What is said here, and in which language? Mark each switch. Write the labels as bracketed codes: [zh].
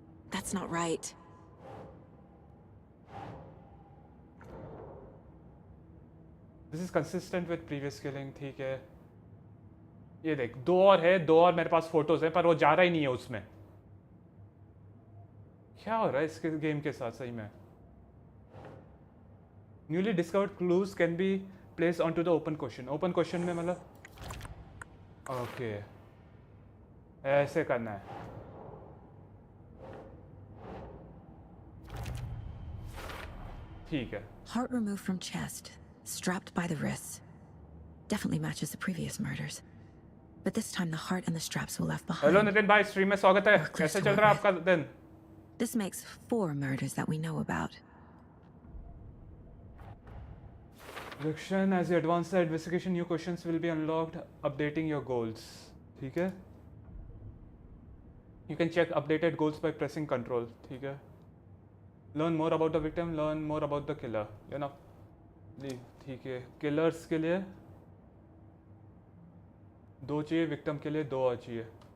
[en] That's not right. This is consistent with previous killing. [hi] ठीक है। ये देख, दो और है, दो और मेरे पास फोटोज हैं, पर वो जा रहा ही नहीं है उसमें। क्या हो रहा है इसके गेम के साथ सही में? [en] Newly discovered clues can be placed onto the open question. [hi] Open question में मतलब ओके ऐसे करना है। ठीक है। [en] Heart removed from chest, strapped by the wrists. Definitely matches the previous murders. But this time the heart and the straps were left behind. [hi] Hello Nitin भाई, stream में स्वागत है। कैसे चल रहा है आपका दिन? [en] This makes 4 murders that we know about. Direction as you advance the investigation, new questions will be unlocked, updating your goals. [hi] ठीक है? [en] You can check updated goals by pressing control. [hi] ठीक है? [en] Learn more about the victim, learn more about the killer. You know? [hi] ठीक है। Killers के लिए 2 चाहिए, victim के लिए 2 और चाहिए।